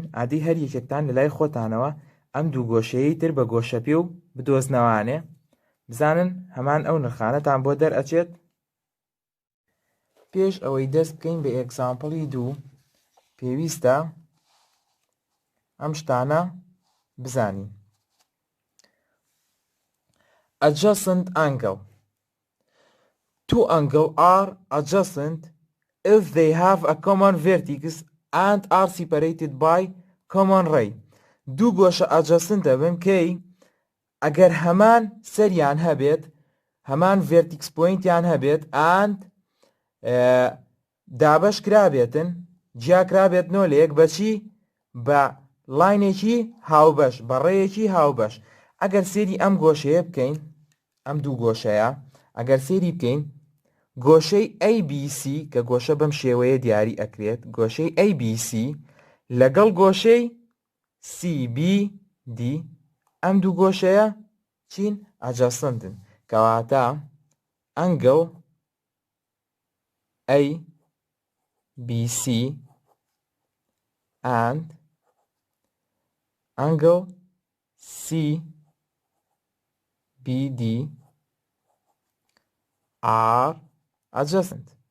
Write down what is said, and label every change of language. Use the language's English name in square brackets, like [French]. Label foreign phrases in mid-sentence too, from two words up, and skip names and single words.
[Central Kurdish] عادی هەر یەکێکتان لە لای خۆتانەوە ئەم دوو گۆشەیەی تر بە گۆشە پێ و بدۆزنەوانێ بزانن هەمان ئەو نرخانەتان بۆ دەرئەچێت. پێش ئەوەی دەست بکەین بە ئێگزامپڵی 2 پێویستە ئەم شتانە بزانین. [English] Adjacent angle. Two angles are adjacent if they have a common vertex and are separated by common ray. [Central Kurdish] دوو گۆشە adjacent دەبن کەی ئەگەر هەمان سەریان هەبێت هەمان vertex پۆینتیان هەبێت and دابەش کرابێتن جیا کرابێتنەوە لە یەک بەچی بە لاینێکی هاوبەش بە ڕێیەکی هاوبەش. ئەگەر سێری ئەم گۆشەیە بکەین ئەم دوو گۆشەیە ئەگەر سێری بکەین گۆشەی ABC کە گۆشە بەم شێوەیە دیاری ئەکرێت گۆشەی ABC لەگەڵ گۆشەی CBD ئەم دوو گۆشەیە چین؟ [English] ئەجەسەندن. کەواتە ئەنگڵ ABC and angle CBD BD are adjacent.